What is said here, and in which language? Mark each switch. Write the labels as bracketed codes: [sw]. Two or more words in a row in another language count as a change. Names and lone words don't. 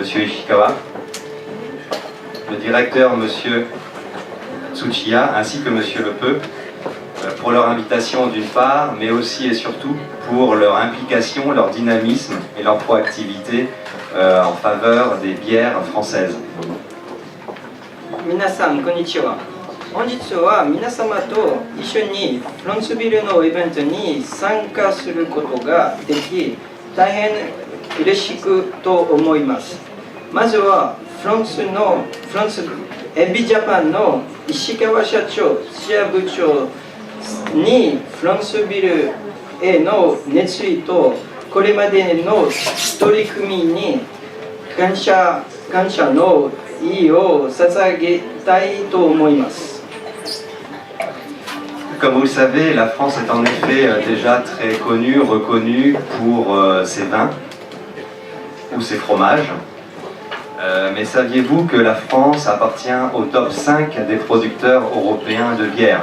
[fr] Ishikawa, le directeur M. Tsuchiya ainsi que M. Lepeu pour leur invitation d'une part, mais aussi et surtout pour leur implication, leur dynamisme et leur proactivité en faveur des bières françaises. [ja] 皆さんこんにちは。本日は皆様と一緒にフランスビールのイベントに参加することができ、大変嬉しくと思います。まずはフランスエビジャパンの石川社長、土屋部長にフランスビールへの熱意とこれまでの取り組みに感謝の意を捧げたいと思います。 [fr] Comme vous le savez, la France est en effet déjà très connue, reconnue pour ses vins ou ses fromages. Mais saviez-vous que la France appartient au top 5 des producteurs européens de bière?